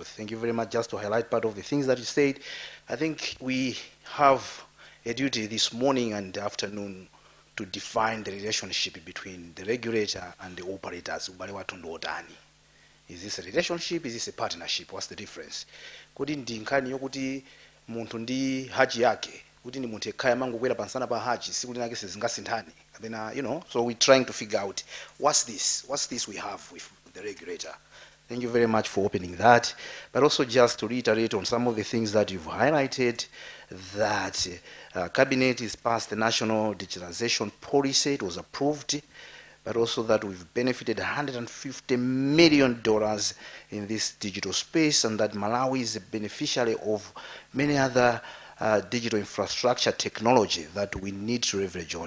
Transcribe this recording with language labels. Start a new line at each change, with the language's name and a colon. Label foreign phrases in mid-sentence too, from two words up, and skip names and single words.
English: Thank you very much. Just to highlight part of the things that you said, I think we have a duty this morning and afternoon to define the relationship between the regulator and the operators. Is this a relationship? Is this a partnership? What's the difference?
Nyanja: Kuti ndi nkhani yokuti munthu ndi haji yake, kuti ndi munthu ekhaya mangu kwera pansana pa haji, sikuti nake sizingasinthani.
English: So we're trying to figure out what's this we have with the regulator. Thank you very much for opening that. But also just to reiterate on some of the things that you've highlighted, that Cabinet has passed the National Digitalization Policy, it was approved, but also that we've benefited $150 million in this digital space, and that Malawi is a beneficiary of many other digital infrastructure technology that we need to leverage on.